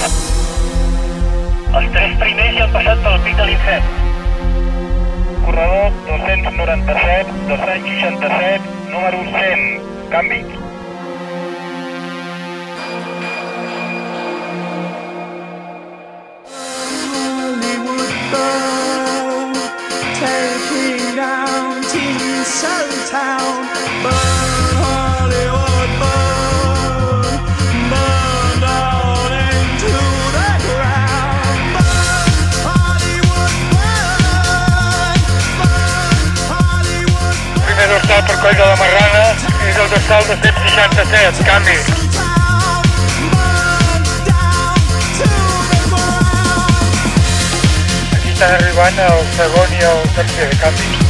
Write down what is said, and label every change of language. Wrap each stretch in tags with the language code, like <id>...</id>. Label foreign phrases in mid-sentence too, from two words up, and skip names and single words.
<ca>Els tres primers ja han passat pel Pic de l'Infern. Corredor 297, 267, número 100, canvi.</ca> <en>Taking down T-Cell Town, burn Hollywood, burn, burn down into the ground, burn Hollywood, burn, burn Hollywood, burn.</en> <ca>Primer dorsal per Coll de la Marrana és el dorsal 267, canvi. Estan arribant el segon i el tercer, canvi.</ca>